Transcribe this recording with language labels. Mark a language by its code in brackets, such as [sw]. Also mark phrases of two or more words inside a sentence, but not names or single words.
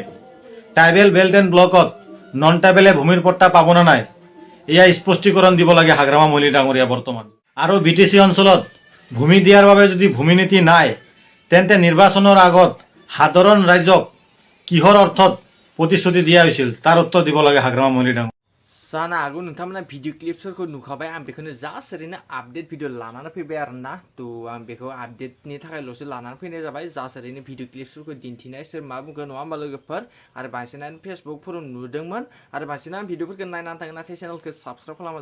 [en] tribal belt and block non tribal [as] ভূমিৰ পট্টা পাব নে নাই এয়া স্পষ্টীকৰণ দিব লাগে হাগ্ৰামা মহলি ডাঙৰীয়া বৰ্তমান। আৰু BTC অঞ্চলত ভূমি দিয়াৰ বাবে যদি ভূমি নীতি নাই তেন্তে নিৰ্বাচনৰ আগত সাধাৰণ ৰাইজক কিহৰ অৰ্থত প্ৰতিশ্ৰুতি দিয়া হৈছিল তাৰ উত্তৰ দিব লাগে হাগ্ৰামা মহলি ডাঙৰীয়া। [brx] जानो हागौ नोंथांमोना [en] video clips [brx] नुखाबाय। आं बेखौनो जास्ट ओरैनो [en] update video [brx] लानानै फैबाय आरो ना। थ' आं बेखौ आपडेटनि थाखायल'सो लानानै फैनाय जाबाय। जास्ट ओरैनो [en] video clips [brx] दिन्थिनाय सोर मा बुंगोन नङा होमबा लोगोफोर। आरो बांसिनानो फेसबुकफोराव नुदोंमोन आरो बांसिनानो भिडिअफोरखौ नायनानै थाङो, नाथाय चेनेलखौ साबस्क्राइब खालामा।